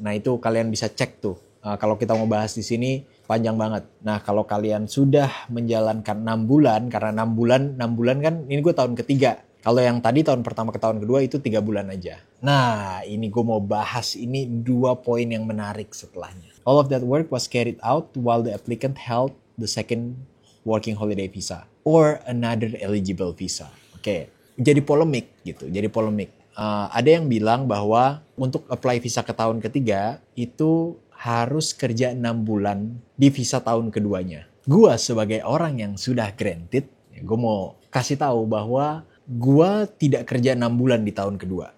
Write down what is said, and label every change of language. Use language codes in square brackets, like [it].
[id] Nah, itu kalian bisa cek tuh. Kalau kita mau bahas di sini panjang banget. Nah, kalau kalian sudah menjalankan 6 bulan, karena 6 bulan kan ini gue tahun ketiga. Kalau yang tadi tahun pertama ke tahun kedua itu 3 bulan aja. Nah, ini gue mau bahas ini 2 poin yang menarik setelahnya. [en] All of that work was carried out while the applicant held the second working holiday visa or another eligible visa. [id] Oke, jadi polemik gitu, jadi polemik. Ada yang bilang bahwa untuk apply visa ke tahun ketiga itu harus kerja 6 bulan di visa tahun keduanya. Gua sebagai orang yang sudah granted, gue mau kasih tahu bahwa gua tidak kerja 6 bulan di tahun kedua.